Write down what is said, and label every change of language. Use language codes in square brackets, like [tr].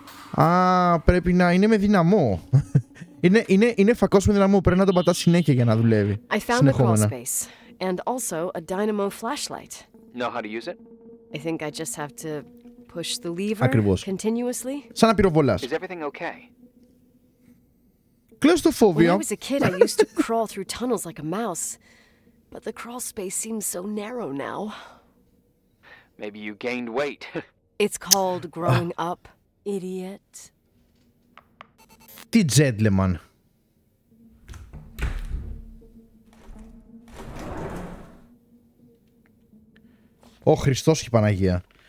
[el] Α, πρέπει να είναι με δυναμό. Είναι φακός με δυναμό. Πρέπει να τον πατάς συνέχεια για να δουλεύει. [en] I found the crawl space and also a dynamo flashlight. Know how to use it? I think I just have to push the lever [el] Ακριβώς. [en] continuously. [el] Σαν να πυροβολάς. [en] Is everything okay? When I [el] Κλειστοφόβιο. [en] was a kid, I used to crawl through tunnels like a mouse. But the crawl space seems so narrow now. Maybe you gained weight. It's called growing up, idiot. [el] Τι gentleman. Ω Χριστός και η Παναγία.